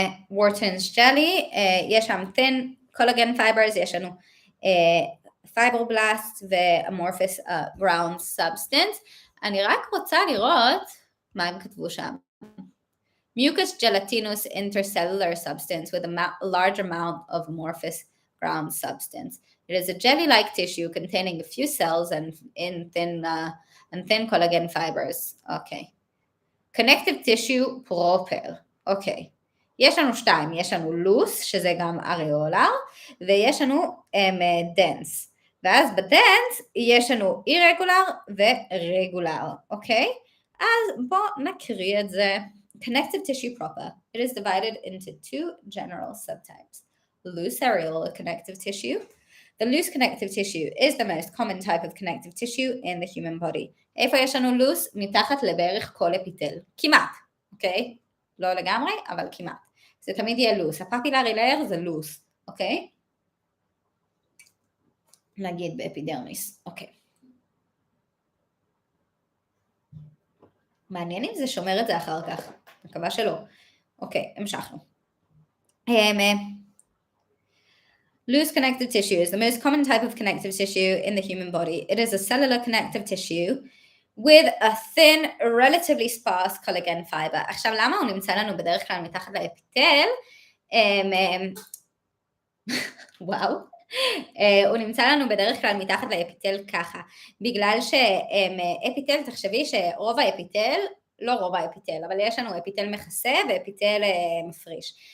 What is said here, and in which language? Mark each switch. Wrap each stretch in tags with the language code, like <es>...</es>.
<he>וורטונס ג'לי, יש שם thin collagen fibers, יש לנו fibroblasts ו-amorphous ground substance. אני רק רוצה לראות מה הם כתבו שם.</he> <en>Mucus gelatinous intercellular substance with a large amount of amorphous ground substance. It is a jelly-like tissue containing a few cells and thin collagen fibers. Okay. Connective tissue proper. Okay.</en> <he>יש לנו שתיים, יש לנו loose, שזה גם אריולר, ויש לנו dense. ואז בדנס יש לנו irregular ורגולר, אוקיי? אז בואו נקריא את זה.</he> <en>Connective tissue proper. It is divided into two general subtypes. Loose areolar connective tissue. The loose connective tissue is the most common type of connective tissue in the human body.</en> <he>איפה יש לנו loose? מתחת לבערך כל אפיטל. כמעט, אוקיי? לא לגמרי, אבל כמעט. זה תמיד יהיה loose. הפפילרי לייר זה loose, אוקיי? נגיד באפידרמיס, אוקיי. מעניין אם זה שומר את זה אחר כך. מקווה שלא. אוקיי, המשכנו.</he> <en>Loose connective tissue is the most common type of connective tissue in the human body. It is a cellular connective tissue with a thin, relatively sparse collagen fiber.</en> <he>עכשיו, למה הוא נמצא לנו בדרך כלל מתחת לאפיטל? וואו. הוא נמצא לנו בדרך כלל מתחת לאפיטל ככה, בגלל שאפיטל, תחשבי שרוב האפיטל, לא רוב האפיטל, אבל יש לנו אפיטל מכסה ואפיטל מפריש.</he>